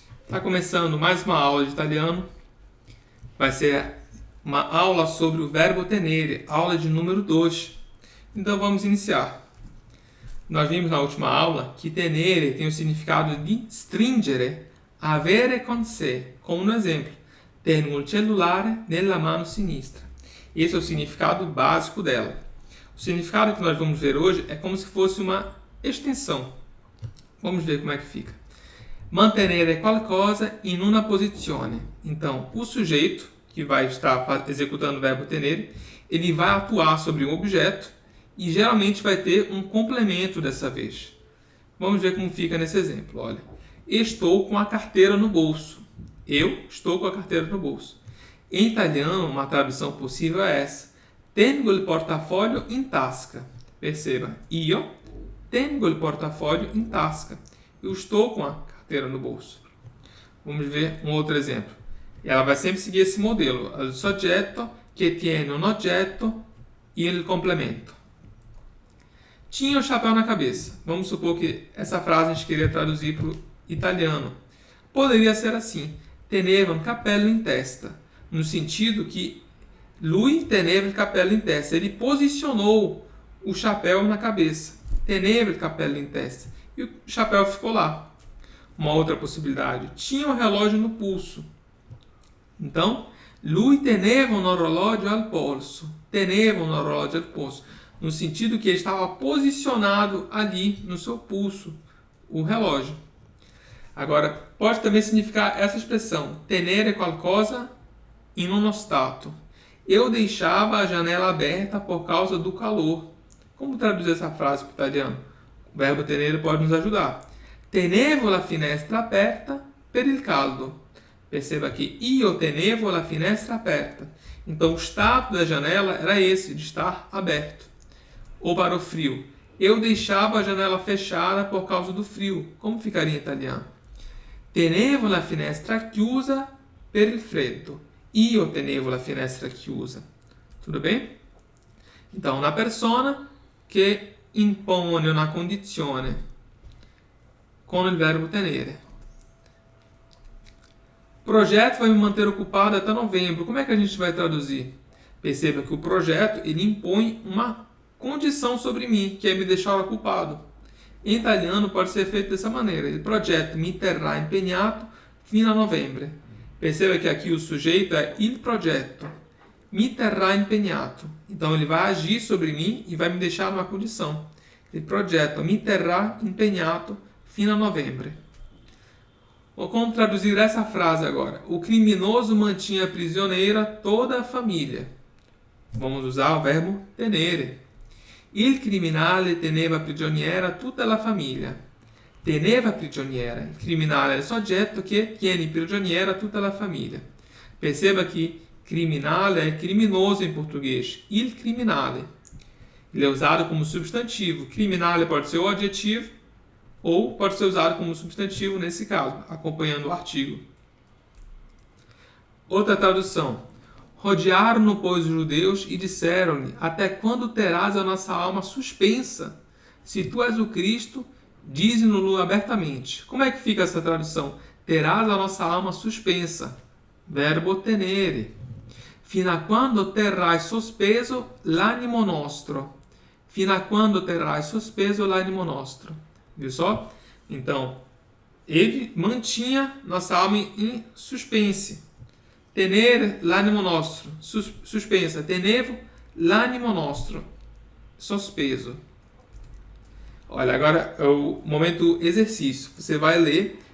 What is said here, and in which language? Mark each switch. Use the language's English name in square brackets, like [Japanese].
[Portuguese] Está começando mais uma aula de italiano. Vai ser uma aula sobre o verbo tenere, aula de número 2. Então vamos iniciar. Nós vimos na última aula que tenere tem o significado de [Italian] stringere, avere con sé, [Portuguese] como no exemplo. [Italian] Tengo il cellulare nella mano sinistra. [Portuguese] Esse é o significado básico dela. O significado que nós vamos ver hoje é como se fosse uma extensão. Vamos ver como é que fica. [Italian] Mantenere qualcosa in una posizione. [Portuguese] Então, o sujeito, que vai estar executando o verbo tenere, ele vai atuar sobre um objeto e geralmente vai ter um complemento dessa vez. Vamos ver como fica nesse exemplo. Olha, estou com a carteira no bolso. Eu estou com a carteira no bolso. Em italiano, uma tradução possível é essa. [Italian] Tengo il portafoglio in tasca. [Portuguese] Perceba, [Italian] io tengo il portafoglio in tasca. [Portuguese] Eu estou com a carteira no bolso. Vamos ver um outro exemplo. Ela vai sempre seguir esse modelo. [Italian] O soggetto che tiene un oggetto e il complemento. [Portuguese] Tinha o chapéu na cabeça. Vamos supor que essa frase a gente queria traduzir para o italiano. Poderia ser assim. [Italian] Teneva un cappello in testa. [Portuguese] No sentido que [Italian] lui teneva il cappello in testa. [Portuguese] Ele posicionou o chapéu na cabeça. [Italian] Teneva il cappello in testa. [Portuguese] E o chapéu ficou lá. Uma outra possibilidade. Tinha um relógio no pulso. Então, [Italian] lui teneva un orologio al polso. Teneva un orologio al polso. [Portuguese] No sentido que ele estava posicionado ali no seu pulso, o relógio. Agora, pode também significar essa expressão. [Italian] Tenere qualcosa in uno stato. [Portuguese] Eu deixava a janela aberta por causa do calor. Como traduzir essa frase para o italiano? O verbo tenere pode nos ajudar. [Italian] Tenevo la finestra aperta per il caldo. [Portuguese] Perceba que [Italian] io tenevo la finestra aperta. [Portuguese] Então, o estado da janela era esse, de estar aberto. Ou para o frio. Eu deixava a janela fechada por causa do frio. Como ficaria em italiano? [Italian] Tenevo la finestra chiusa per il freddo. Io tenevo la finestra chiusa. [Portuguese] Tudo bem? Então, [Italian] na persona che impone una condizione [Portuguese] com o verbo tenere. O projeto vai me manter ocupado até novembro. Como é que a gente vai traduzir? Perceba que o projeto ele impõe uma condição sobre mim, que é me deixar ocupado. Em italiano pode ser feito dessa maneira. [Italian] Il progetto mi terrà impegnato fino a novembre. [Portuguese] Perceba que aqui o sujeito é [Italian] il progetto. Mi terrà impegnato. [Portuguese] Então ele vai agir sobre mim e vai me deixar numa condição. [Italian] Il progetto mi terrà impegnato fino a novembre. [Portuguese] Como traduzir essa frase agora? O criminoso mantinha prisioneira toda a família. Vamos usar o verbo tenere. [Italian] Il criminale teneva prigioniera tutta la famiglia. Teneva prigioniera. Il criminale è il soggetto che tiene prigioniera tutta la famiglia. [Portuguese] Perceba que criminale é criminoso em português. Il criminale. Ele é usado como substantivo. Criminale pode ser o adjetivo ou pode ser usado como substantivo nesse caso, acompanhando o artigo. Outra tradução. Rodearam-no, pois, os judeus e disseram-lhe, até quando terás a nossa alma suspensa? Se tu és o Cristo, dize-no-lo abertamente. Como é que fica essa tradução? Terás a nossa alma suspensa. Verbo tenere. [Italian] Fino a quando terrai sospeso l'animo nostro. Fino a quando terrai sospeso l'animo nostro. [Portuguese] Viu só? Então, ele mantinha nossa alma em suspense. [Italian] Tenere l'animo nostro. Suspensa. Tenevo l'animo nostro. Sospeso. [Portuguese] Olha, agora é o momento exercício. Você vai ler.